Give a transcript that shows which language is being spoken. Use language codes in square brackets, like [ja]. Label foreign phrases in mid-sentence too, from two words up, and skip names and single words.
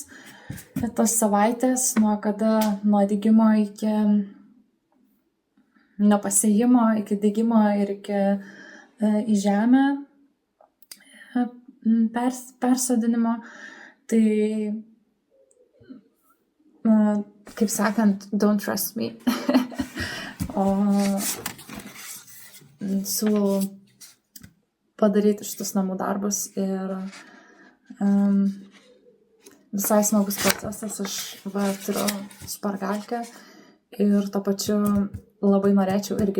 [lt] Tos savaitės nuo dygimo iki nuo pasėjimo iki dygimo ir iki į žemę persodinimo, tai kaip sakant, [en] don't trust me. [lt] O siūlau padaryti šitus namų darbus ir visai smagus procesas. Aš turiu špargalkę ir tuo pačiu labai norėčiau irgi